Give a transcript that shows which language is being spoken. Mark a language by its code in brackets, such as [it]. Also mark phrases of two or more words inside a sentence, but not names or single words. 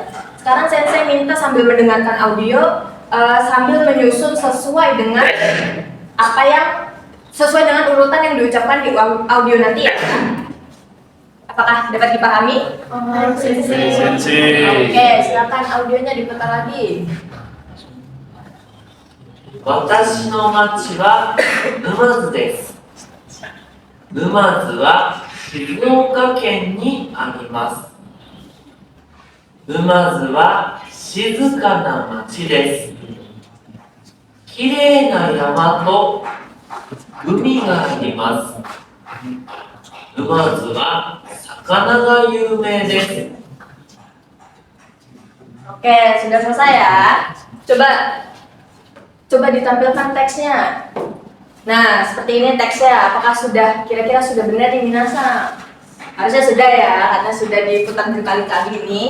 [id] Sekarang Sensei minta sambil mendengarkan audio, sambil menyusun sesuai dengan apa yang sesuai dengan urutan yang diucapkan di audio nanti ya. Apakah dapat dipahami? Sensei. Sensei. Oke, silakan audionya diputar lagi. [ja] 私の町は沼津です。沼津は静岡県にあります。沼津は静かな町です。きれいな山と海があります。沼津は魚が有名です。 [id] Oke, sudah selesai ya. Coba ditampilkan teksnya. Nah, seperti ini teksnya. Apakah kira-kira sudah benar di Minasa? Harusnya sudah ya, karena sudah diputar berkali-kali ini.